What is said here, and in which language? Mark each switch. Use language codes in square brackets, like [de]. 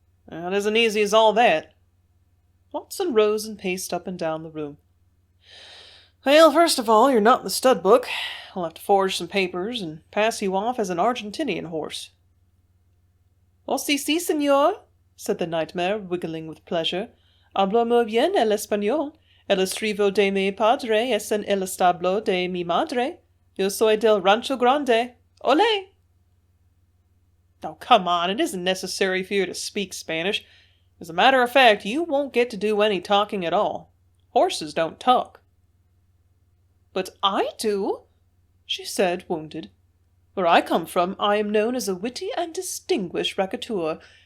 [en] It isn't easy as all that. Watson rose and paced up and down the room. Well, first of all, you're not in the stud book. I'll have to forge some papers and pass you off as an Argentinian horse. Oh, [es] si, senor, [en] said the nightmare, wiggling with pleasure. [es] Hablo muy bien el español. El estribo de mi padre es en el establo de mi madre. Yo soy del Rancho Grande. Olé! [en] Oh, come on, it isn't necessary for you to speak Spanish. As a matter of fact, you won't get to do any talking at all. Horses don't talk. But I do, she said, wounded. Where I come from, I am known as a witty and distinguished raconteur.